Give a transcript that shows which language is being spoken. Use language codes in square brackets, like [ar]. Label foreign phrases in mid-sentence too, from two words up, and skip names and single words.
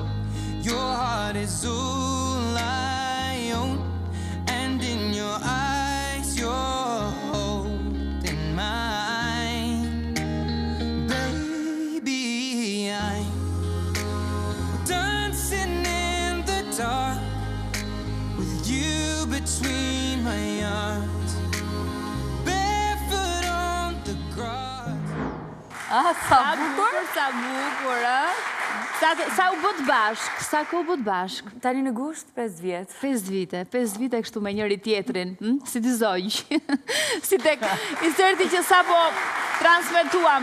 [en] Your heart is all I own, and in your eyes you're holding mine. Baby, I'm dancing in the dark with you between my arms, barefoot on the grass. [sq] Sa bukur? Sa bukur, Sa u bët bashk? Sa ku u bët bashk? Tani në gusht 5 vjet. 5 vite kështu me njëri tjetrin, si dy zogj. Si tek inserti që sapo transmetuam.